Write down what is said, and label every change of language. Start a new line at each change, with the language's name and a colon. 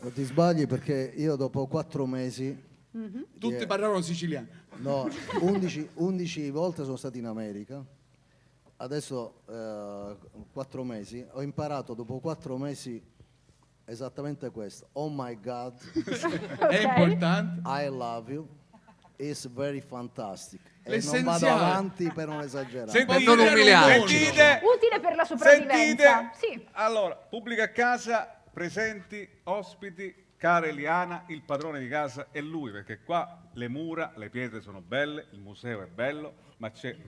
Italian: Non ti sbagli perché io dopo 4 mesi, Tutti parlavano siciliano. no, 11 volte sono stato in America, adesso 4 mesi, ho imparato dopo 4 mesi esattamente questo.
English: Oh my God,
Italian: È importante.
English: I love you, it's very fantastic.
Italian: E non L'essenziale. vado avanti per non esagerare. Sentite, non umiliarci. sentite, Utile per la sopravvivenza. sentite. Sì. Allora, pubblico a casa, presenti, ospiti, cara Eliana, il padrone di casa è lui, perché qua le mura, le pietre sono belle, il museo è bello, ma c'è...